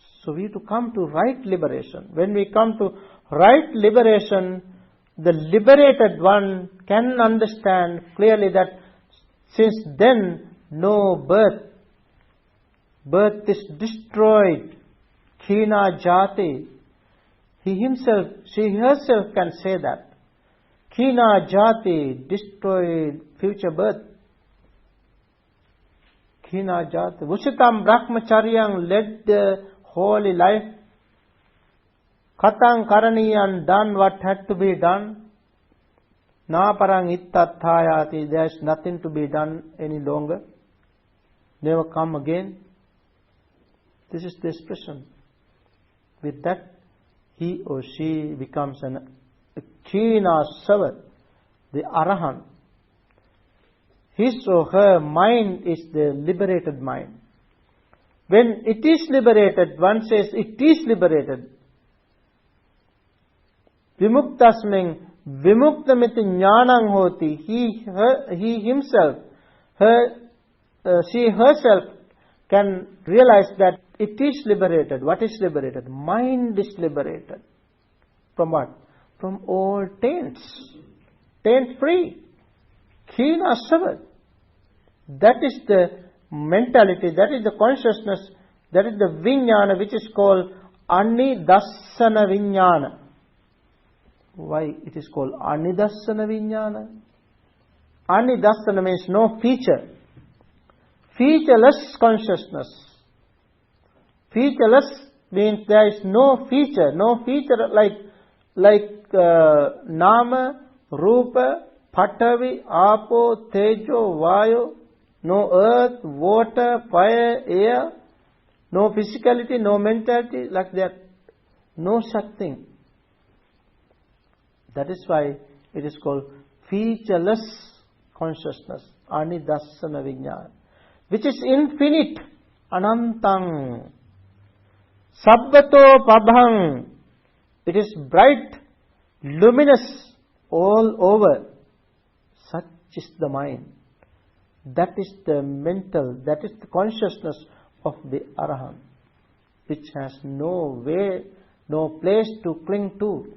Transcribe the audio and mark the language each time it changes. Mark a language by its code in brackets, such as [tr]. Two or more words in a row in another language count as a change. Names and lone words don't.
[en] So we have to come to right liberation. When we come to right liberation, the liberated one can understand clearly that since then no birth is destroyed. [pi] Khina jati. [en] She herself can say that. [pi] Khina jati, [en] destroyed future birth. [pi] Khina jati. Vusitam brahmacharyang, [en] led the holy life. [pi] Katang karaniyan, [en] done what had to be done. [pi] Na parang ittathayati, [en] there is nothing to be done any longer. Never come again. This is the expression. With that, he or she becomes a [pi] Khina Savat, [en] the Arahant. His or her mind is the liberated mind. When it is liberated, one says it is liberated. [pi] Vimuktasming vimuktamiti jnanang hoti. [en] He himself, she herself can realize that it is liberated. What is liberated? Mind is liberated. From what? From all taints. Taint free. [pi] Khina Savat. [en] That is the mentality, that is the consciousness, that is the vijnana which is called [pi] anidassana vijnana. [en] Why it is called [pi] anidassana vijnana? [en] Anidassana means no feature. Featureless consciousness. Featureless means there is no feature like [pi] nama, rupa, patavi, apo, tejo, vayo. [en] No earth, water, fire, air. No physicality, no mentality, like that. No such thing. That is why it is called featureless consciousness. [pi] Anidassana vijnana. [en] Which is infinite. [pi] Anantang. Sabbato pabhang. [en] It is bright, luminous, all over. Such is the mind. That is the mental, that is the consciousness of the Arahant, which has no way, no place to cling to.